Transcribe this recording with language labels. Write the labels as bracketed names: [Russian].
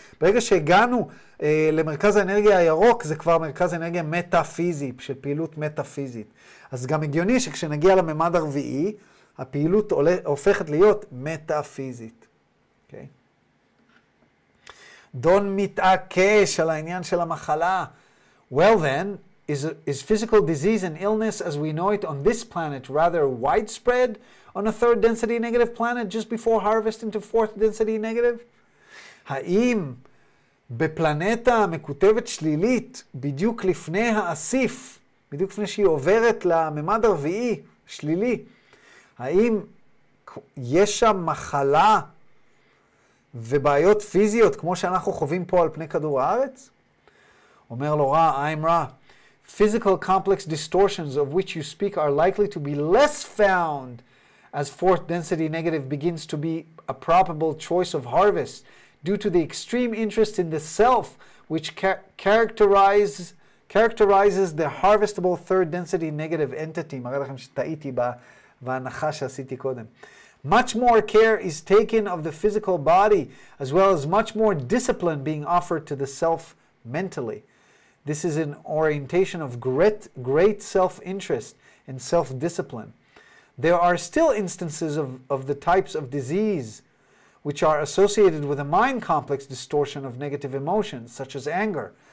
[Hebrew] ברגע שהגענו למרכז האנרגיה הירוק, זה כבר מרכז האנרגיה מטאפיזי, של פעילות מטאפיזית. אז גם הגיוני שכשנגיע לממד הרביעי, הפעילות הופכת להיות מטאפיזית. אוקיי? דון מתעקש על העניין של המחלה. [English] Well then, is physical disease and illness as we know it on this planet rather widespread on a third density negative planet just before harvest into fourth density negative? [Hebrew] האם בפלנטה המקוטבת שלילית, בדיוק לפני האסיף, בדיוק לפני שהיא עוברת לממד הרביעי, שלילי, האם יש שם מחלה ובעיות פיזיות כמו שאנחנו חווים פה על פני כדור הארץ? אומר לו [English] I'm [Hebrew] רע. [English] Physical complex distortions of which you speak are likely to be less found as fourth density negative begins to be a probable choice of harvest due to the extreme interest in the self which characterizes the harvestable third density negative entity. [Hebrew] מראה לכם שטעיתי בהנחה שעשיתי קודם. [English] Much more care is taken of the physical body as well as much more discipline being offered to the self mentally. This is an orientation of great self-interest and self-discipline. There are still instances of the types of disease which are associated with a mind complex distortion of negative emotions, such as anger.